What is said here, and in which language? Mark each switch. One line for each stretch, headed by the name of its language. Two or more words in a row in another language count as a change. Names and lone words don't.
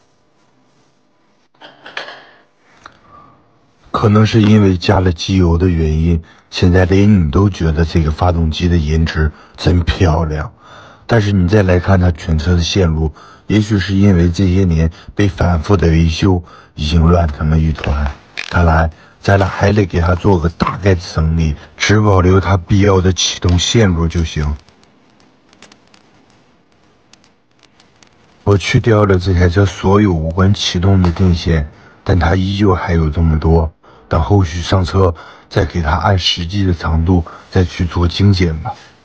Chinese: 可能是因為加了機油的原因，现在连你都覺得這個發動機的顏值真漂亮。但是你再來看它全車的線路，也許是因為這些年被反覆的維修，已經亂成了一團。看來咱倆還得給它做個大概的整理，只保留它必要的啟動線路就行。我去掉了這台車所有无關啟動的電線，但它依舊還有這麼多。等後續上車，再給它按實際的長度再去做精簡吧。